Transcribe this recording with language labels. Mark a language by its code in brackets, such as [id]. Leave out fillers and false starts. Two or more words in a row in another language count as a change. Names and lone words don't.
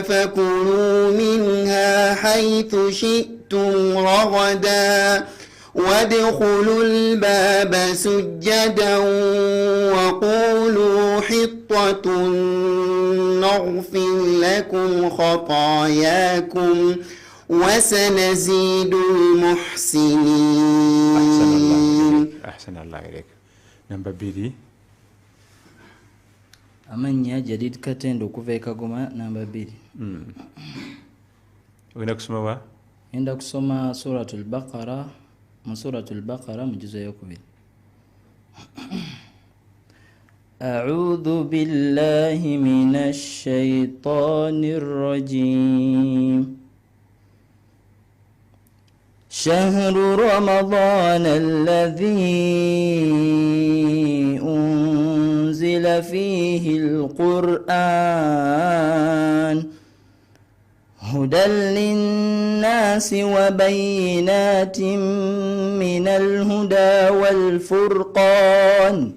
[ar] فكلوا منها حيث شئتم رغدا وادخلوا الباب سجدا وقولوا حطة نغفر لكم خطاياكم وسنزيد المحسنين. أحسن الله إليك. نمبر 2 [lg] amanya Jadid Katende okuva e Kagoma namba 2. Ogenda kusoma wa? Enda kusoma suratul Baqara mu suratul Baqara mu juzu eyokubiri. [ar] أعوذ بالله من الشيطان الرجيم. شهر رمضان الذي أنزل فيه القرآن هدى للناس وبينات من الهدى والفرقان